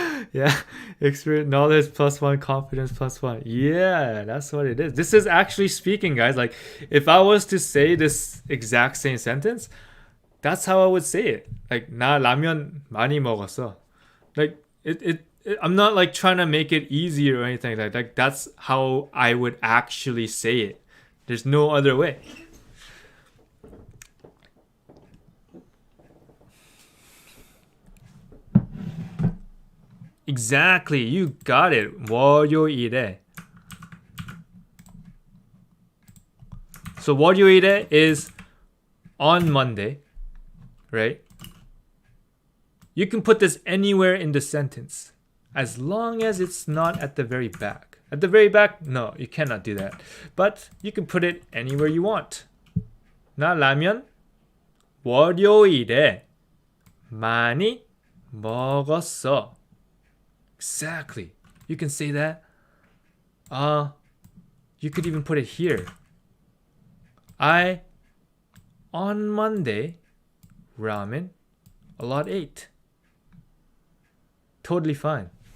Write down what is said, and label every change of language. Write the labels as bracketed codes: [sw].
[en] Yeah, experience, knowledge +1, confidence +1. Yeah, that's what it is. This is actually speaking, guys. Like, if I was to say this exact same sentence, that's how I would say it. [ko] Like, 나 라면 많이 먹었어. [en] Like, I'm not like trying to make it easier or anything like that. Like, that's how I would actually say it. There's no other way. Exactly, you got it. 월요일에. So 월요일에 is on Monday, right? You can put this anywhere in the sentence as long as it's not at the very back. At the very back, no, you cannot do that. But you can put it anywhere you want. [ko] 나 라면 월요일에 많이 먹었어. [en] Exactly. You can say that. You could even put it here. I, on Monday, ramen, a lot ate. Totally fine.